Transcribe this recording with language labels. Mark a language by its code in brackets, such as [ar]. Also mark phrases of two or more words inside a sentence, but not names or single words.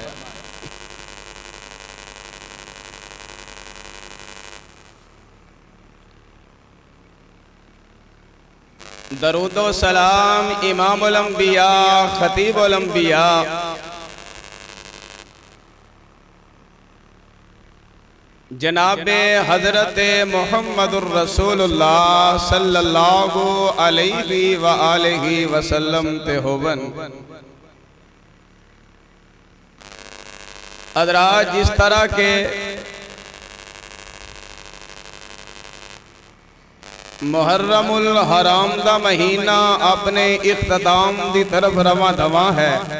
[pa] درود و سلام امام الانبیاء خطیب الانبیاء جنابِ حضرت محمد رسول اللہ صلی اللہ علیہ و آلہ وسلم تے ہوون. حضرات، جس طرح کہ محرم الحرام دا مہینہ اپنے اختتام دی طرف رواں دواں ہے,